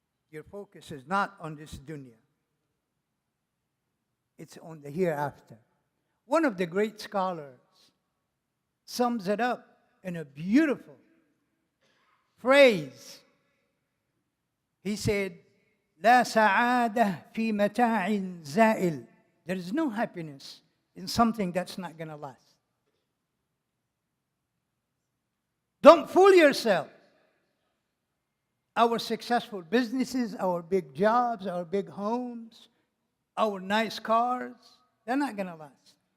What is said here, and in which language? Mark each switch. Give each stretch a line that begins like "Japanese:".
English: Your focus is not on this dunya. It's on the hereafter. One of the great scholars sums it up in a beautiful phrase. He said,
Arabic: لا سعادة في متاع زائل.
English: There is no happiness in something that's not going to last. Don't fool yourself. Our successful businesses, our big jobs, our big homes, our nice cars, they're not going to last.